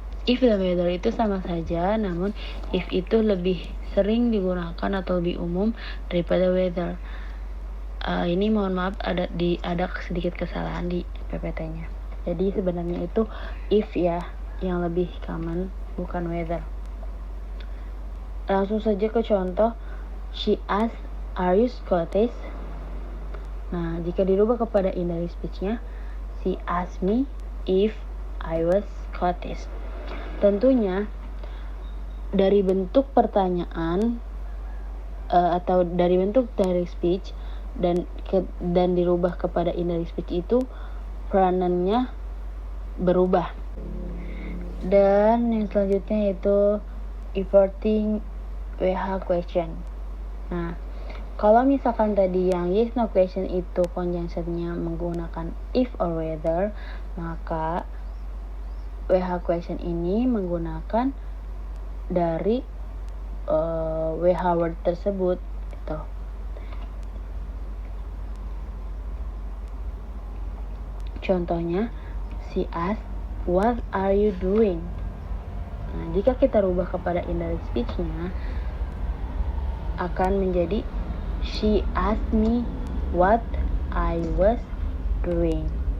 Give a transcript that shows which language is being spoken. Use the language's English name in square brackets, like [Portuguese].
[Indonesian] If dan whether itu sama saja, namun if itu lebih sering digunakan atau lebih umum daripada whether. Ini mohon maaf ada sedikit kesalahan di PPT-nya. Jadi sebenarnya itu if ya yang lebih common, bukan whether. Langsung saja ke contoh. [English] She asked, are you Scottish? [Indonesian] Nah, jika dirubah kepada indirect speech-nya, [English] she asked me if I was Scottish. [Indonesian] Tentunya dari bentuk pertanyaan atau dari bentuk direct speech dan dirubah kepada indirect speech itu peranannya berubah. Dan yang selanjutnya yaitu reporting WH question. Nah, kalau misalkan tadi yang yes no question itu conjunctionnya menggunakan if or whether, maka WH question ini menggunakan dari WH word tersebut gitu. [English] Contohnya, she asked, what are you doing? [Indonesian] Nah, jika kita rubah kepada indirect speech-nya, akan menjadi [English] she asked me what I was doing.